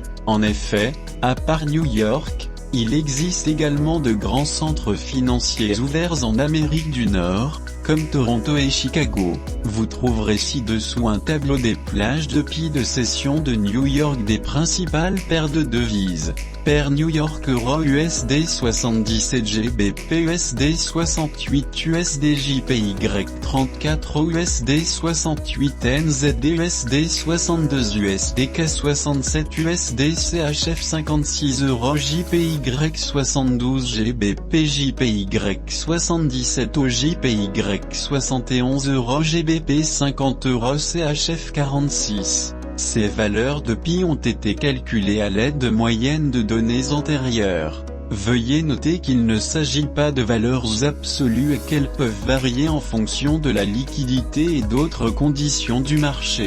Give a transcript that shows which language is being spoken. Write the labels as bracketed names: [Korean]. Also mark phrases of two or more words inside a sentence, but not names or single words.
[French] En effet, à part New York, il existe également de grands centres financiers ouverts en Amérique du Nord, comme Toronto et Chicago. Vous trouverez ci-dessous un tableau des plages de pieds de session de New York des principales paires de devises. Paire New York Euro USD 77 GBP USD 68 USD JPY 34 USD 68 NZD USD 62 USDK 67 USD CHF 56 Euro JPY 72 GBP JPY 77 au JPY 71 Euro GBP 50 Euro CHF 46. Ces valeurs de pi ont été calculées à l'aide de moyennes de données antérieures. Veuillez noter qu'il ne s'agit pas de valeurs absolues et qu'elles peuvent varier en fonction de la liquidité et d'autres conditions du marché.